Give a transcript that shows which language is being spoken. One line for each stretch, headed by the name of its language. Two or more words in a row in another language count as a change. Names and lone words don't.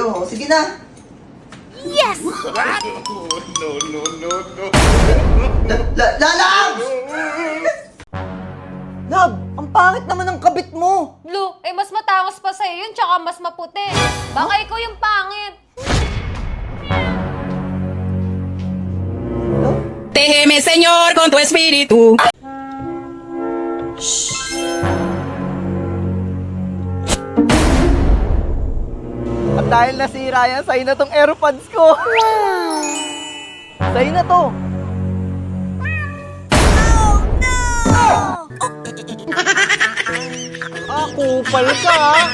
Filipino: Oh, sige na.
English: Yes! Lab!
Filipino: Lab, ang pangit naman ng kabit mo. Blue, eh mas matangos pa sa'yo yun, tsaka mas maputi. Baka ikaw yung pangit.
Spanish: Déjeme, Señor, con tu espíritu.
Filipino: At dahil nasira yan, sa'yo na tong AirPods ko. Wow! Sa'yo na to. Kupal ka ha.